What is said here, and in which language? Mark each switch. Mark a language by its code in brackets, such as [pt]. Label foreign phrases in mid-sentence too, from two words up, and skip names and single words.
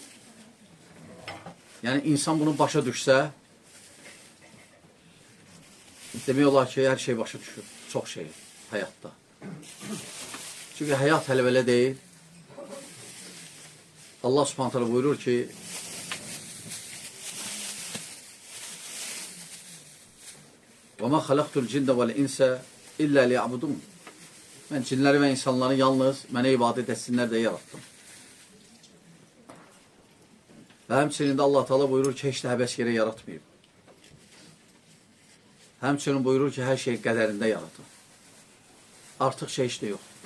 [az] Yəni, insan bunu başa düşsə, demək olar ki, hər şey başa düşür. Çox şey həyatda. Çünki həyat hələ belə deyil. Allah [ar] سبحانه تعالى [az] buyurur ki, [ar] وَمَا خَلَقْتُ الْجِنَّ وَالْاِنْسَ اِلَّا لِيَعْبُدُونَ. [az] Mən cinləri və insanları yalnız mənə ibadət etsinlər deyə yarattım. Və həmçinin də Allah Teala buyurur ki, heç də həbəs yerə yaratmayıb. Həmçinin buyurur ki, hər şey qədərində yaratır. Artıq şey heç də yox.